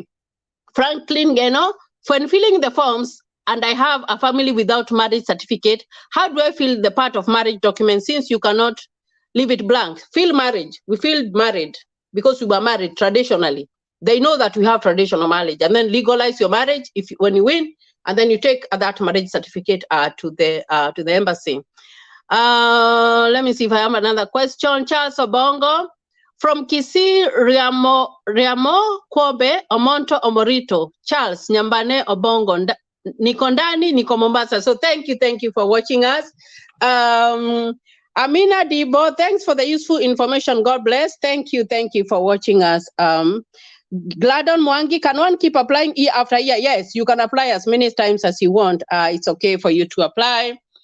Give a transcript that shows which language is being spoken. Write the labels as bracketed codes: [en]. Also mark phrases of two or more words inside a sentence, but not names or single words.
[en] Franklin Geno, when filling the forms, and I have a family without marriage certificate, how do I fill the part of marriage document since you cannot leave it blank? Fill marriage. We feel married because we were married traditionally. They know that we have traditional marriage, and then legalize your marriage when you win, and then you take that marriage certificate to the embassy. Let me see if I have another question. Charles Obongo from Kisii, Riamo Kobe, [guz] Omonto Omorito. [en] Charles Nyambane Obongo, [sw] niko ndani, niko Mombasa. [en] So thank you for watching us. Amina Debo, thanks for the useful information. God bless. Thank you for watching us. Gladon Mwangi, can one keep applying year after year? Yes, you can apply as many times as you want. It's okay for you to apply.